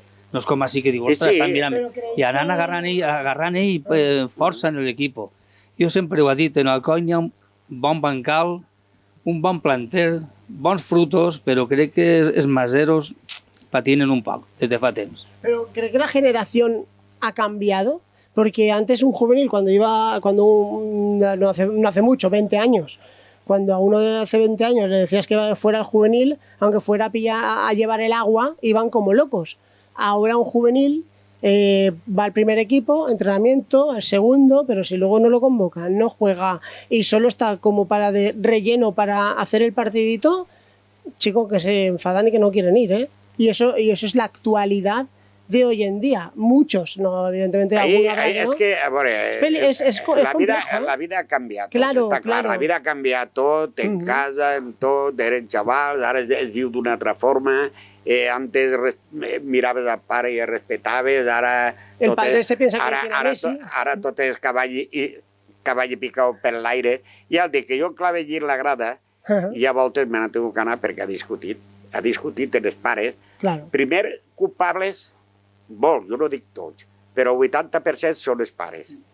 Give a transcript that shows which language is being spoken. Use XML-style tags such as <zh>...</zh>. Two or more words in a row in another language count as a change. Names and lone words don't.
<ca>No és com així que diu, ostres, estan mirant... I anant agarrant ell força en l'equip. Jo sempre ho he dit, en el coll hi ha un bon bancal, un bon planter, bons frutos, però crec que els maseros patinen un poc des de fa temps. Però crec que la generació ha canviado.</ca> <es>Porque antes un juvenil, no hace mucho, 20 años, cuando a uno de hace 20 años le decías que fuera el juvenil, aunque fuera a llevar el agua, iban como locos. Ahora un juvenil va al primer equipo, entrenamiento, al segundo, pero si luego no lo convocan, no juega y solo está como para de relleno para hacer el partidito, chicos que se enfadan y que no quieren ir, ¿eh? Y eso es la actualidad de hoy en día. Muchos, no, evidentemente algunos habrá que no.</es> <ca>És que, a veure,</ca> <es>És complejo,</es> <ca>la vida ha canviat.</ca> <es>Claro,</es> <ca>Està clar,</ca> <es>claro.</es> <ca>la vida ha canviat tot, en casa, en tot, eren xavals, ara es viu d'una altra forma, antes miraves al pare i el respetaves, ara...</ca> <es>El padre se piensa que tiene a Messi.</es> <ca>Ara tot és cavall picat per l'aire. I ja el dic que jo clavell la grada, i a voltes me n'ha tingut que anar perquè ha discutit amb els pares.</ca> <es>Claro.</es> <ca>Primer, culpables, molts, jo no dic tots, però el 80% són els pares.</ca>